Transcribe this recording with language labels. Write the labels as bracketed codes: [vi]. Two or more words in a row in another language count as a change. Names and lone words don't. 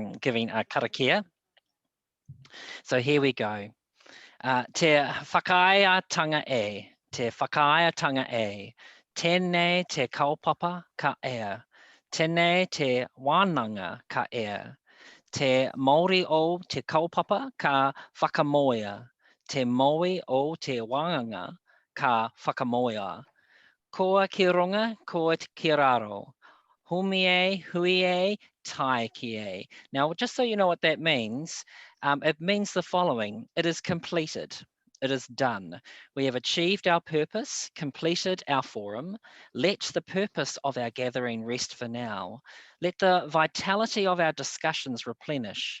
[en] giving a karakia. So here we go. [mi] Te whakaaetanga e, te whakaaetanga e, tēnei te kaupapa ka ea, tēnei te wānanga ka ea, te Māori o te kaupapa ka whakamoia, te Māori o te wānanga ka whakamoia. Koa ki runga, koa ki raro. Humie, huie, tai kie. [en] Now, just so you know what that means, it means the following. It is completed. It is done. We have achieved our purpose, completed our forum. Let the purpose of our gathering rest for now. Let the vitality of our discussions replenish.